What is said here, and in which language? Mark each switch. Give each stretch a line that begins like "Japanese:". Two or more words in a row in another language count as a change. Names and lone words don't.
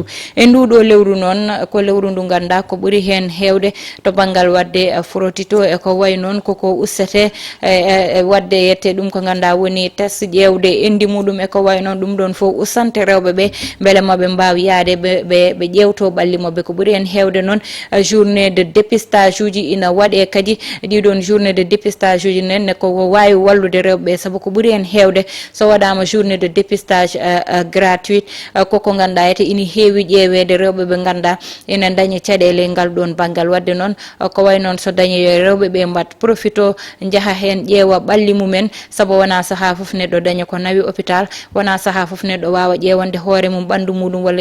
Fula: e nduɗo lewru noon ko lewru ndu ganda ko ɓuuri hen hewde to banggal wadde frotito e ko way noon koko ustate e wadde yette ɗum ko ganda woni test ƴewde endi muɗum e ko way noon ɗum ɗon foof usante rewɓe ɓe beele maɓe mbawi yaade ɓe ƴewto ɓalli mabɓe ko ɓuuri hen hewde noon
French: journée de dépistage
Fula: uji ina waɗe kadi ɗiɗon
French: journée de dépistage
Fula: uji nen ko wawi wallude wallude rewɓe sabu ko ɓuri en hewde so waɗama
French: journée de dépistage gratuite
Fula: koko ganduɗa ete ina heewi ƴeewede rewɓe ɓe ganduɗa ina dañi caɗele ngal ɗon banggal wadde noon ko way noon so dañi rewɓe ɓe mbat profito jaaha hen ƴeewa ɓalli mumen sabu wona saaha foof neɗɗo daña ko nawi hôpital wona saaha foof neɗɗo wawa ƴewande hoore mum ɓandu muɗum walla